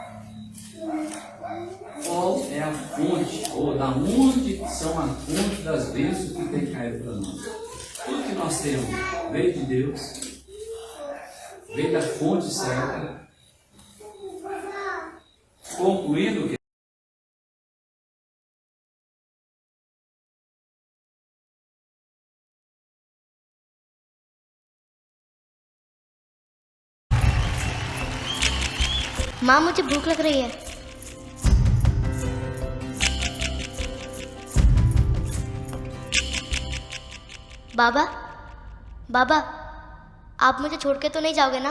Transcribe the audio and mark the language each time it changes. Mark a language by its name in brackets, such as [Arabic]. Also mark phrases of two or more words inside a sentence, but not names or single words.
[Portuguese] Qual é a fonte, ou da onde são a fonte das bênçãos que tem caído para nós? Tudo que nós temos veio de Deus, veio da fonte certa, concluindo que [Urdu] ماں مجھے بھوک لگ رہی ہے. بابا، بابا، آپ مجھے چھوڑ کے تو نہیں جاؤ گے نا?